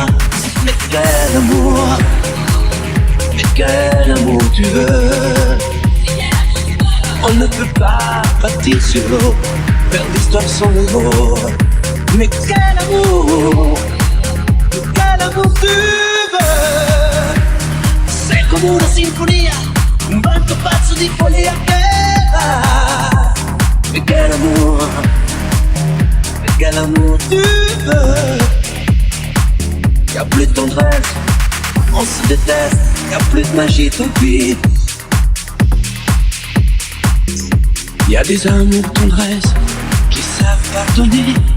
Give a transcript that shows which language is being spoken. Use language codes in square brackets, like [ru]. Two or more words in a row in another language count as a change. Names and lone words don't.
[fr] Mais quel amour, mais quel amour tu veux. On ne peut pas bâtir sur l'eau, faire l'histoire sans les mots. Mais quel amour tu veux. [it] Sei come una sinfonia, un vento pazzo di follia che va. [fr] Mais quel amour tu veux. Y'a plus de tendresse, on se déteste. Y'a plus de magie, tant pis. Y'a des amours tendresse qui savent pardonner.